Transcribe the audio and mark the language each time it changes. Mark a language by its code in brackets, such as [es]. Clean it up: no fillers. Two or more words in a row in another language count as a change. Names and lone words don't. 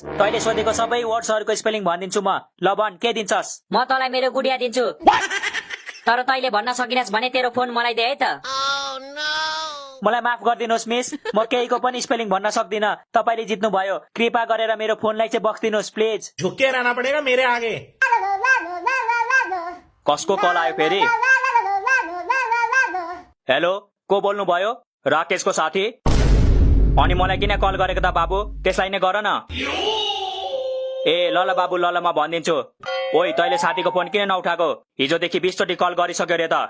[ne] तैले सोधेको सबै वर्ड्सहरुको स्पेलिङ भनिदिन्छु म। ल भन, के दिन्छस्? म तँलाई मेरो गुडिया दिन्छु। तर तैले भन्न सकिनस् भने तेरो फोन मलाई दे है त। मलाई माफ गरिदिनुहोस् मिस, म केहीको पनि स्पेलिङ भन्न सक्दिन। तपाईले जित्नु भयो। कृपा गरेर मेरो फोनलाई चाहिँ बक्दिनुहोस् प्लिज। [hi] झुक के रहना पड़ेगा मेरे आगे। [ne] कसको कल आयो फेरि? हेलो, को बोल्नु भयो? राकेशको साथी? अनि मलाई किन कल गरेको त बाबु? त्यसलाई नै गर न। ए ल ल बाबु, ल ल म भनिदिन्छु। ओइ, तैले साथीको फोन किन नउठाएको? हिजोदेखि 20 चोटि कल गरिसक्यो रे त।